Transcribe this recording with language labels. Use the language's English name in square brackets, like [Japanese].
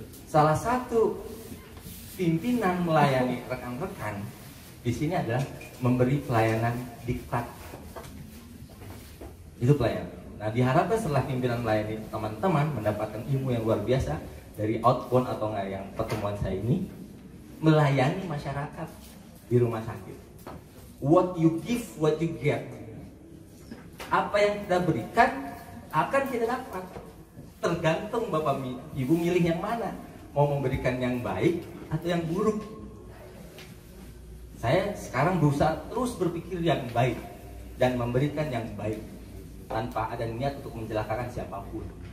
[Indonesian] Salah satu pimpinan melayani rekan-rekan di sini adalah memberi pelayanan diktat. Itu pelayanan. Nah, diharapkan setelah pimpinan melayani teman-teman mendapatkan ilmu yang luar biasa dari outbound atau enggak yang pertemuan saya ini, melayani masyarakat di rumah sakit. [English] What you give, what you get. [Indonesian] Apa yang kita berikan akan kita dapat. Tergantung Bapak Ibu milih yang mana, mau memberikan yang baik atau yang buruk. Saya sekarang berusaha terus berpikir yang baik dan memberikan yang baik, tanpa ada niat untuk mencelakakan siapapun.